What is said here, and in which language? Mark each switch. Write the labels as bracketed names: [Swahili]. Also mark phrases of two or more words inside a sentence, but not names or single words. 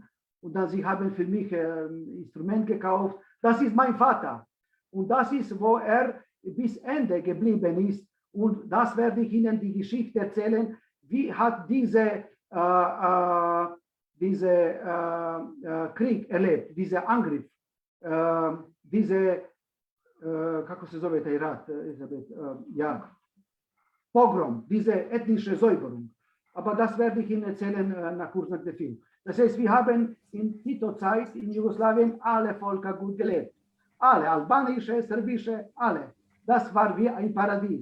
[German] Und dann sie haben für mich ein Instrument gekauft. Das ist mein Vater. Und das ist, wo er bis Ende geblieben ist. Und das werde ich Ihnen die Geschichte erzählen. Wie hat diese Krieg erlebt, dieser Angriff, [Serbian] kako se zove taj rat, [German] Elisabeth, ja, Pogrom, diese ethnische Säuberung. Aber das werde ich Ihnen erzählen kurz nach dem Film. Das heißt, wir haben in Tito-Zeit in Jugoslawien alle Völker gut gelebt. Alle, albanische, serbische, alle. Das war wie ein Paradies.